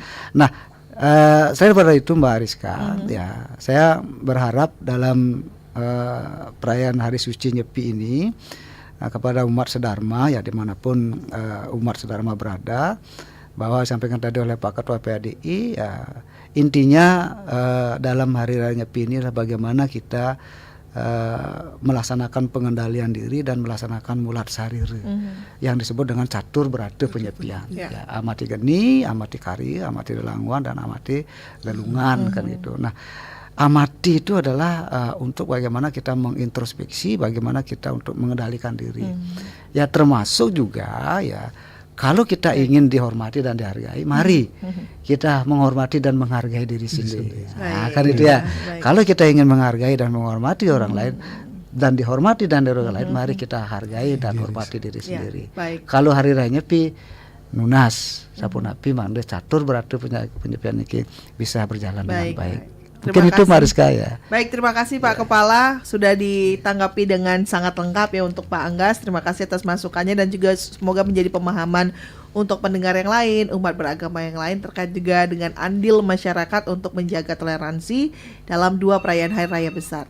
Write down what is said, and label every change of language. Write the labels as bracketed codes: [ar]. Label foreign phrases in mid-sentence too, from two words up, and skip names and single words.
[id] Nah, saya pada itu Mbak Rizka ya, saya berharap dalam perayaan Hari Suci Nyepi ini kepada umat sedharma ya dimanapun umat sedharma berada, bahwa disampaikan tadi oleh Pak Ketua PADI ya, intinya dalam Hari Raya Nyepi ini adalah bagaimana kita melaksanakan pengendalian diri dan melaksanakan mulat sarire yang disebut dengan catur berate penyepian ya, amati geni, amati kari, amati lelanguan, dan amati lelungan kan gitu. Nah, amati itu adalah untuk bagaimana kita mengintrospeksi, bagaimana kita untuk mengendalikan diri ya, termasuk juga ya, kalau kita ingin dihormati dan dihargai, mari kita menghormati dan menghargai diri sendiri. Nah, kan itu ya. Kalau kita ingin menghargai dan menghormati orang lain dan dihormati dan dari orang lain, mari kita hargai dan hormati diri sendiri. Kalau Hari Raya Nyepi [ban] nunas sapunapi mangde [id] catur berarti penyepian ini bisa berjalan dengan baik. Mungkin itu Mariska ya. Baik, terima kasih Pak Kepala, sudah ditanggapi dengan sangat lengkap ya untuk Pak Anggas. Terima kasih atas masukannya dan juga semoga menjadi pemahaman untuk pendengar yang lain, umat beragama yang lain, terkait juga dengan andil masyarakat untuk menjaga toleransi dalam 2 perayaan Hari Raya besar.